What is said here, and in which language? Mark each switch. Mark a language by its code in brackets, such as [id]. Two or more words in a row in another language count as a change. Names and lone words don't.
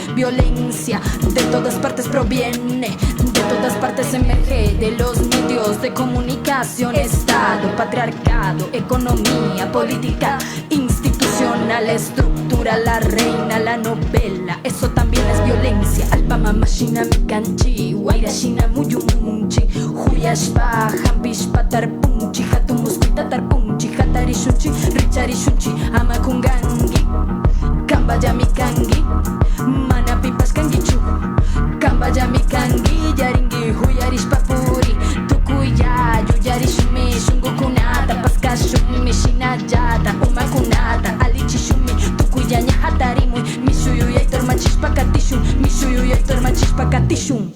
[es] Violencia de todas partes proviene, de todas partes emerge, de los medios de comunicación, Estado, patriarcado, economía, política, institucional, estructura, la reina, la novela, eso también es violencia. [qu] Alpama mashina mikanchi, wairashina muyumunchi, huyashpa, hampishpa tarpunchi, hatumuskuita tarpunchi, hatarishunchi, richarishunchi, amakungangi, kambaya mikangi, manapipas kangichu, kambaya mikangi, yaringi, huyarishpa puri, tukuya, yuyarishumi, shungukunata, paskashumi, shinayata, umakunata, alichishumi, tukuya nyahatarimui, mishuyuya itormachishpa katishun, mishuyuya itormachishpa katishun.